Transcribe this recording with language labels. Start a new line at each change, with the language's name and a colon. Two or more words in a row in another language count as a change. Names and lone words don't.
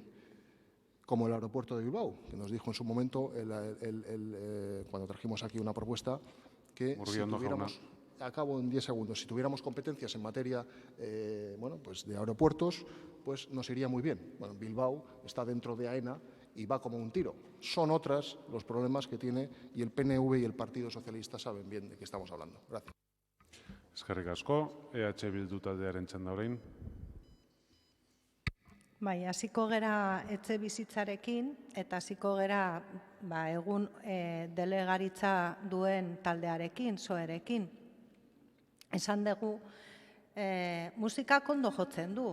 Spanish: Como el aeropuerto de Bilbao, que nos dijo en su momento, cuando trajimos aquí una propuesta, que si tuviéramos, acabo en 10 segundos, si tuviéramos competencias en materia pues de aeropuertos, pues nos iría muy bien. Bueno, Bilbao está dentro de AENA y va como un tiro. Son otros los problemas que tiene y el PNV y el Partido Socialista saben bien de qué estamos hablando. Gracias.
Basque: Eskerrik asko, EH Bildu taldearen txanda orain. Bai, hasiko gera etxe bizitzarekin eta hasiko gera egun delegaritza duen taldearekin, soerekin. Esan dugu, musikak ondo jotzen du.